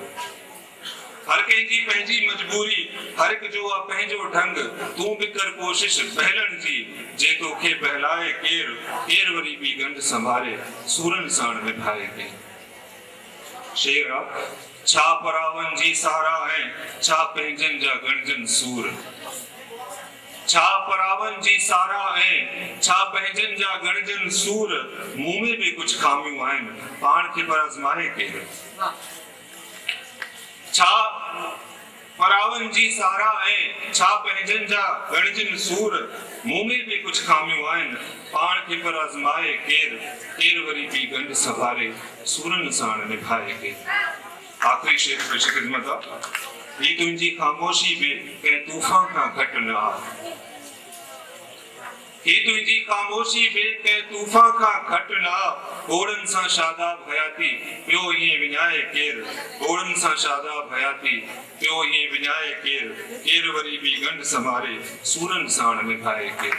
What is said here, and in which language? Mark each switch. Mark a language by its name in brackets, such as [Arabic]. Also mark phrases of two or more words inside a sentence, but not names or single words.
[Sindhi] हर कंहिंजी पंहिंजी मजबूरी, हर एक जो आहे पंहिंजो ढंग, तूं बि कर कोशिश बहलण जी जे तोखे बहलाए केर, केर वरी बि गंढ संभारे सूरन साण निभाए केर। शेरा छा परावन जी सहारा है, छा पंहिंजन जा गणजन सूर, छा परावन जी सहारा है, छा पंहिंजन जा गणजन सूर, मुंह में भी कुछ खामियूं आहिनि, पाण खे पर आज़माए केर। छा परावन जी सहारा है, छा पंहिंजन जा गणजन सूर, मुंह में भी कुछ खामियूं आहिनि, पाण खे पर आज़माए केर, केर वरी बि गंढ संभारे सूरन साण निभाए केर। आखिरी शेर पेश खिदमत आहे। ही तुंहिंजी ख़ामोशी बि कंहिं तूफ़ान खां घटि न आहे, ही तुंहिंजी ख़ामोशी बि कंहिं तूफ़ान खां घटि न आहे, घोड़नि सां शादाब हयाती पियो ईअं विञाए केर, घोड़नि सां शादाब हयाती पियो ईअं विञाए केर, केर वरी बि गंढ संभारे सूरन साण निभाए केर।